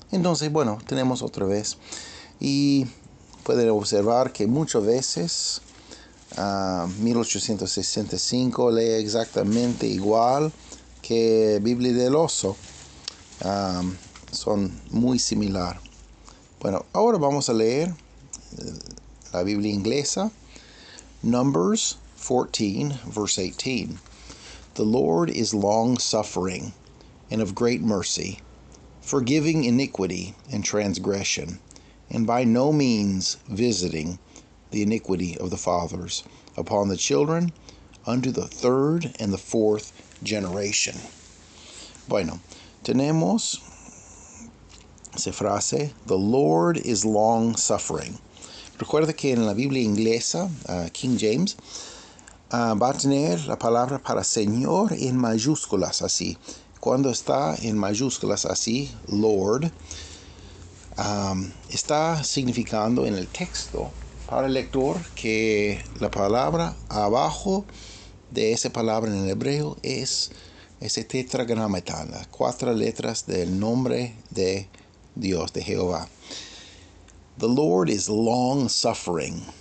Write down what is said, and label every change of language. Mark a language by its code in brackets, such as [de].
[es] Entonces, bueno, tenemos otra vez. Y pueden observar que muchas veces 1865 lee exactamente igual que Biblia del oso. Son muy similar. Bueno, ahora vamos a leer la Biblia inglesa. [en] Numbers 14, verse 18. The Lord is long-suffering and of great mercy, forgiving iniquity and transgression, and by no means visiting the iniquity of the fathers upon the children unto the third and the fourth generation. [es] Bueno, tenemos esa frase, [en] the Lord is long-suffering. [es] Recuerda que en la Biblia inglesa, King James, va a tener la palabra para Señor en mayúsculas, así. Cuando está en mayúsculas, así, Lord, está significando en el texto para el lector que la palabra abajo de esa palabra en el hebreo es ese tetragramatón, las 4 letras del nombre de Dios, de Jehová. [en] The Lord is long-suffering.